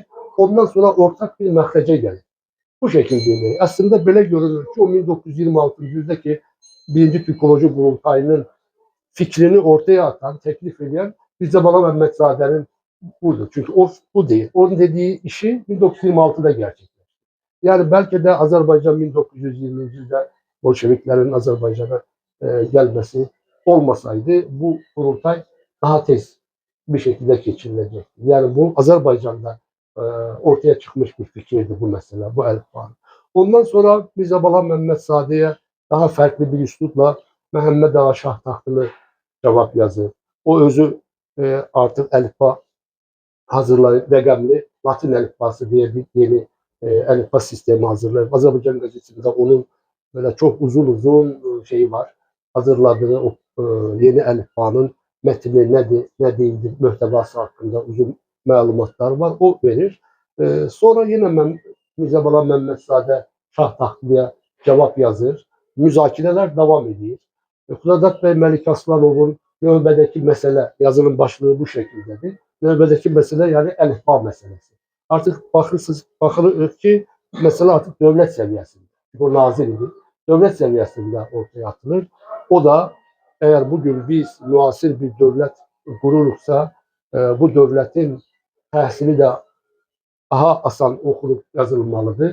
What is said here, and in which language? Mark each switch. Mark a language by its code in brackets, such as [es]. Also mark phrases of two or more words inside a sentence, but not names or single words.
[az] Ondan sonra ortaq bir məxrəcə gəlir. Bu şəkildə edək. Əslində belə görünür ki, o 1926-cı ildə ki, birinci Türkoloji Qurultayının fikrini ortaya atan, təklif edən Mirzə Bala Məmmədzadənin budur. Çünki o bu deyil. Onun dediyi işi 1926-da gerçekleşti. Yani belki de Azərbaycan 1920-ci ildə Bolşeviklərin Azərbaycana gəlməsi olmasaydı bu qurultay daha tez [tr] bir şekilde geçirilecekti. Yani bu Azərbaycanda ortaya çıkmış bir fikirdi bu mesele, bu əlifbanın. [az] Ondan sonra Mirzə Bala Məmmədzadeyə daha farklı bir üslubla Məhəmməd Ağa Şahtaxtlı cevap yazır. O özü artık əlifba hazırlayıp rəqəmli Latin əlifbası diye bir yeni əlifba sistemi hazırlayıp Azərbaycan gazetesinde onun böyle çok uzun şeyi var. Hazırladığı o yeni əlifbanın metni nədir, nə değildir, möhtəvası hakkında uzun məlumatlar var. O verir. Sonra yine Mirzə Bala Məmmədzadə Şahtaxtlıya cevap yazır. Müzakirələr devam edir. Xudayar bəy Məlik Aslanovun növbədəki mesele, yazının başlığı bu şekildedir. [tr] Növbədəki mesele yani əlifba meselesi. Artık bakılır ki mesele artık devlet seviyesinde. [az] Çünkü o nazir idi. [tr] Devlet seviyesinde ortaya atılır. O da eğer bugün biz müasir bir devlet kururuksa bu devletin təhsili de daha asan okunup yazılmalıdır.